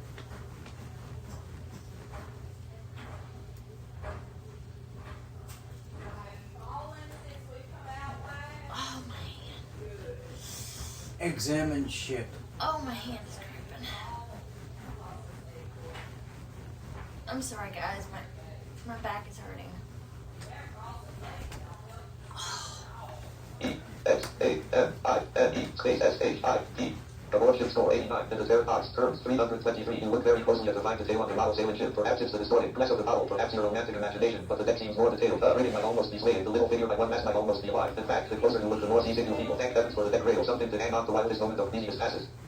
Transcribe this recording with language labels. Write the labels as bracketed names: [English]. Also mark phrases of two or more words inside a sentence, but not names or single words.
[English] Oh, my hand. Examine ship. Oh, my hand is cramping. I'm sorry, guys. My back is hurting. E-X-A-M-I-N-E space S-H-I-P. Aboard ship score 89. In the Terracox terms 323. You look very closely at the fine detail on your model sailing ship. Perhaps it's the distorted glass of the bottle, perhaps your romantic imagination, but the deck seems more detailed. The rating might almost be swayed. The little figure by one mast might almost be alive. In fact, the closer you look, the more seasick you'll feel. Thank heavens for the deck rail, something to hang on the wildest moment of Theseus passes.